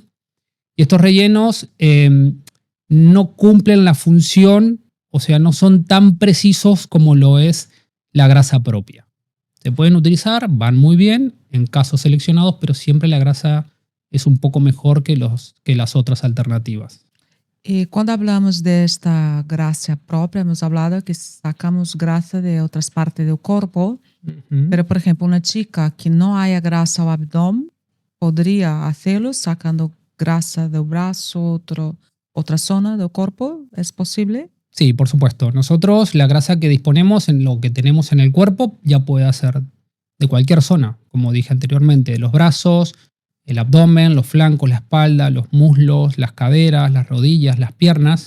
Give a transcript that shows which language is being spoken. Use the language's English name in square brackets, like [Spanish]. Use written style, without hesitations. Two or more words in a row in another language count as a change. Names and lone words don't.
[Spanish] Y estos rellenos no cumplen la función, o sea, no son tan precisos como lo es la grasa propia. Se pueden utilizar, van muy bien en casos seleccionados, pero siempre la grasa es un poco mejor que las otras alternativas. [Portuguese] E quando hablamos desta grasa própria, [Spanish] hemos hablado que sacamos grasa [Portuguese] de outras partes do corpo, pero, por exemplo, uma chica que não [Spanish] haya grasa [Portuguese] ao abdômen, poderia fazê-lo sacando grasa do braço, [Spanish] otra zona del cuerpo? ¿Es posible? Sí, por supuesto. Nosotros la grasa que disponemos en lo que tenemos en el cuerpo ya puede ser de cualquier zona, como dije anteriormente, de los brazos, el abdomen, los flancos, la espalda, los muslos, las caderas, las rodillas, las piernas.